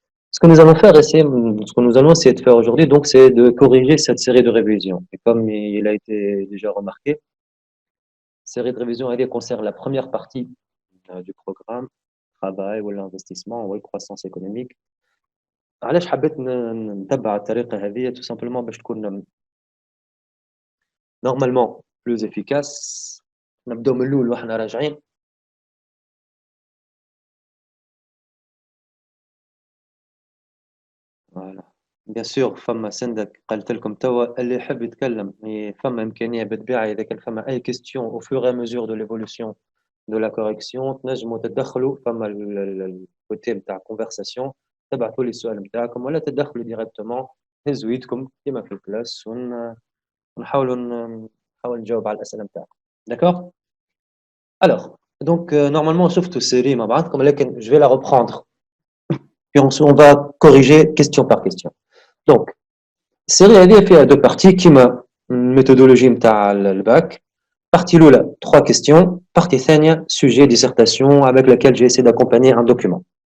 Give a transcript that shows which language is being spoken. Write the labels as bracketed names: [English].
[French] Ce que nous allons faire, ce que nous allons essayer de faire aujourd'hui, donc, c'est de corriger cette série de révisions. Et comme il a été déjà remarqué, série de révisions, elle concerne la première partie du programme, travail ou l'investissement ou la croissance économique. [Arabic] علاش حبيت نتبع الطريقة هذه [French] tout simplement [Arabic] باش تكون [French] normalement plus efficace. [Arabic] نبداو من الأول واحنا راجعين. فوالا. بيان سور فما سندك قالت لكم توا اللي يحب يتكلم فما إمكانية بالطبيعة إذا كان فما أي [French] question au fur et à mesure de l'évolution de la correction [Arabic] تنجموا تدخلوا فما الكوتي نتاع conversation تبعثوا لي السؤال نتاعكم ولا تدخلوا ديريكتومون هزوا يدكم كيما في الكلاس ونحاولوا نحاول نجاوب على الأسئلة نتاعكم. [French] D'accord? Alors, donc normalement [Arabic] شفتوا السيري مع بعضكم لكن [French] je vais la reprendre. Puis on va corriger question par question. Donc, série [Arabic] هذه فيها [French] deux parties كيما méthodologie [Arabic] نتاع الباك. [French] Partie l'oula, 3 questions. Partie ثانية, sujet, dissertation avec laquelle j'ai essayé d'accompagner un document.